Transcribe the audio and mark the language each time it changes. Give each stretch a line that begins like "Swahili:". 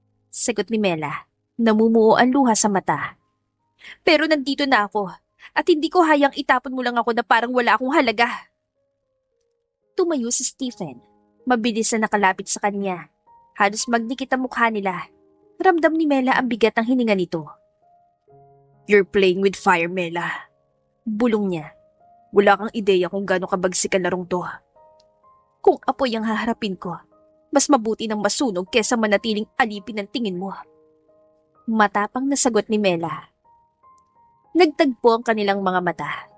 Filipino: Sagot ni Mela, namumuo ang luha sa mata. Pero nandito na ako, at hindi ko hayang itapon mo lang ako na parang wala akong halaga. Tumayo si Stephen, mabilis na nakalapit sa kanya. Halos magdikit ang mukha nila. Ramdam ni Mela ang bigat ng hininga nito.
English: You're playing with fire, Mela.
Filipino: Bulong niya. Wala kang ideya kung gaano kabagsik ang larong to. Kung apoy ang haharapin ko, mas mabuti nang masunog kesa manatiling alipin ng tingin mo. Matapang na sagot ni Mela. Nagtagpo ang kanilang mga mata.